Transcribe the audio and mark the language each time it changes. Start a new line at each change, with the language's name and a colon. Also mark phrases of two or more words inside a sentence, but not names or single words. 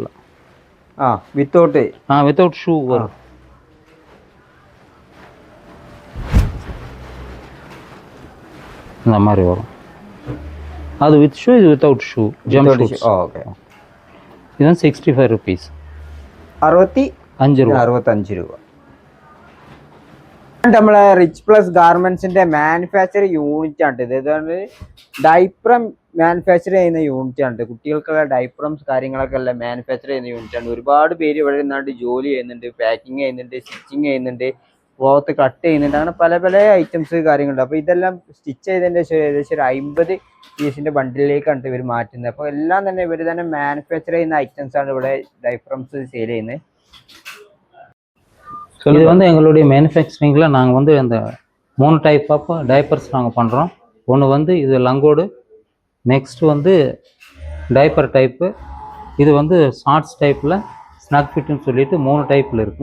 English: without shoe வரும்.
Tamil: இந்த மாதிரி வரும்.
English: அது with shoe, இது without shoe jump suits.
Tamil: ஓகே. இது வந்து 65 ருபீஸ்.
Malayalam: 65 രൂപ. നമ്മളെ റിച്ച് പ്ലസ് ഗാർമെന്റ്സിന്റെ
English: manufacture unit
Malayalam: ആണ് ഇത്. ഇതാണ്
English: diaper manufacture
Malayalam: ചെയ്യുന്ന യൂണിറ്റ് ആണ്. കുട്ടികൾക്കുള്ള ഡൈപ്രംസ് കാര്യങ്ങളൊക്കെ എല്ലാം മാനുഫാക്ചർ ചെയ്യുന്ന യൂണിറ്റ് ആണ്. ഒരുപാട് പേര് ഇവിടെ നിന്നാണ്ട് ജോലി ചെയ്യുന്നുണ്ട്, പാക്കിങ് ചെയ്യുന്നുണ്ട്, സ്റ്റിച്ചിങ് ചെയ്യുന്നുണ്ട്,
English: cloth cut
Malayalam: ചെയ്യുന്നുണ്ട്. അങ്ങനെ പല പല ഐറ്റംസ് കാര്യങ്ങളുണ്ട്. അപ്പോൾ ഇതെല്ലാം സ്റ്റിച്ച് ചെയ്തതിൻ്റെ ശേഷം ഏകദേശം ഒരു 50 പീസിന്റെ ബണ്ടിലേക്കാണ് ഇവർ മാറ്റുന്നത്. അപ്പോൾ എല്ലാം തന്നെ ഇവർ തന്നെ മാനുഫാക്ചർ ചെയ്യുന്ന ഐറ്റംസ് ആണ് ഇവിടെ
English: diapers sale
Malayalam: ചെയ്യുന്നത്.
Tamil: இது வந்து எங்களுடைய மேனுஃபேக்சரிங்கில் நாங்கள் வந்து அந்த 3
English: type of diapers
Tamil: நாங்கள் பண்ணுறோம். ஒன்று வந்து இது லங்கோடு, நெக்ஸ்ட் வந்து
English: diaper type,
Tamil: இது வந்து ஷார்ட்ஸ் டைப்பில் ஸ்னக் ஃபிட்னு சொல்லிட்டு 3 டைப்பில் இருக்குது.